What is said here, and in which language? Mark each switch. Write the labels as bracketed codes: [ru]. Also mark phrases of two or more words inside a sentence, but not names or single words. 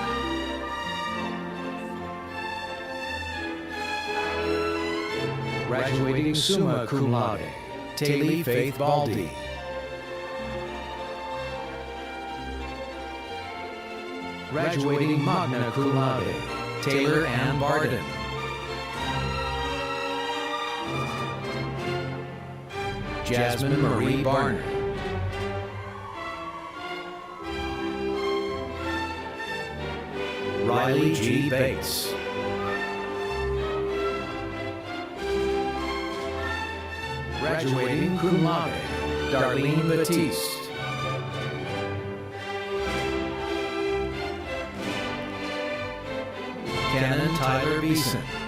[en] Graduating [la] summa cum laude, [en] Taylor Faith Baldy. Graduating [la] magna cum laude, [en] Taylor Ann Barden. Jasmine Marie Barner. Riley G. Bates. Graduating [la] cum laude, [en] Darlene Batiste. Canon Tyler Beeson.